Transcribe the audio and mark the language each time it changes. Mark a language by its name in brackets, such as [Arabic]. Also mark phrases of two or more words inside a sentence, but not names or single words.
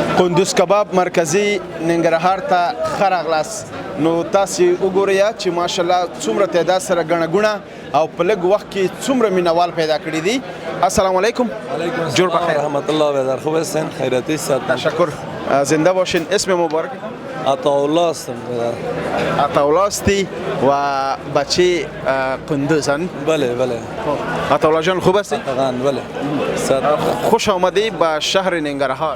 [Pashto] کندوز کباب مرکزی ننګرهار ته ښه راغلاست. نو تاسې وګورئ چې ماشاءالله څومره تعداد سره ګڼه ګوڼه او په لږ وخت کې څومره مینوال پیدا کړي دي. [Arabic] السلام علیکم. [Persian] جور بخیر. رحمت الله بیدار. خوب هستین؟ خیراتی ساعت. تشکر. زنده باشین. اسم مبارک؟ عطاالله هستم. عطاالله هستی و بچه کندوزن؟ بله بله. عطاالله جان خوب هستی؟ بله. خوش آمدی به شهر ننگرهار.